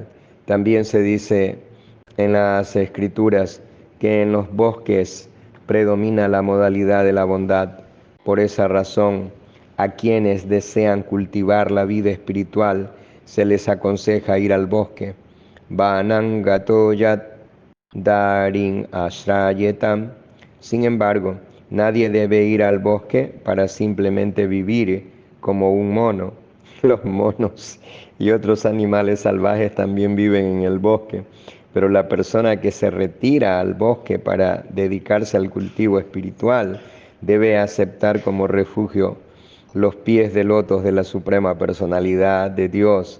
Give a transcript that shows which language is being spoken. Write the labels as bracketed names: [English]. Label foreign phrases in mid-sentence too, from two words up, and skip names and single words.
[Spanish] También se dice en las escrituras que en los bosques predomina la modalidad de la bondad. Por esa razón, a quienes desean cultivar la vida espiritual se les aconseja ir al bosque. [Sanskrit] Vanangato yat darin ashrayetam. [Spanish] Sin embargo, nadie debe ir al bosque para simplemente vivir como un mono. Los monos y otros animales salvajes también viven en el bosque, pero la persona que se retira al bosque para dedicarse al cultivo espiritual debe aceptar como refugio los pies de lotos de la Suprema Personalidad de Dios.